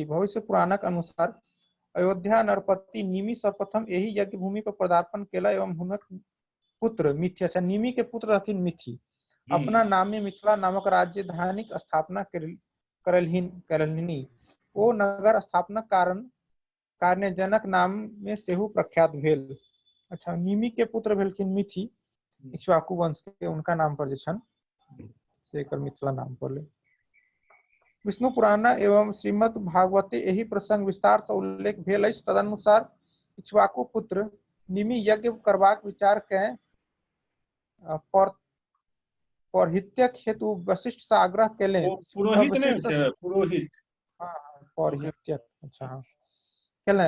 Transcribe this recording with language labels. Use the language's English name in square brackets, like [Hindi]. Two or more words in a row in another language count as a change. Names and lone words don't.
[Maithili] भविष्य पुराणक अनुसार अयोध्या नरपति निमि सर्वप्रथम यही यज्ञ भूमि पर पदार्पण केला एवं हुनक पुत्र मिथि, अच्छा निमि के पुत्र रहथिन मिथि, अपना नामे मिथिला नामक राजधानीक स्थापना करलहिनी। ओ नगर स्थापना कारणे जनक नाम में सेहु प्रख्यात भेल। अच्छा, निमि के पुत्र भेलखिन मिथि, इक्ष्वाकु वंश के, उनका नाम पर जे छन से एकर मिथिला नाम पड़लै। विष्णु पुराण एवं श्रीमद् भागवते एही प्रसंग विस्तार से उल्लेख भेल अछि। तदनुसार इक्ष्वाकु पुत्र निमि यज्ञ करबाक विचार के पौरोहित्यक हेतु वशिष्ठ से आग्रह केलनि। पुरोहित नहीं छै, पुरोहित, हाँ पौरोहित्यक, अच्छा हाँ केलनि।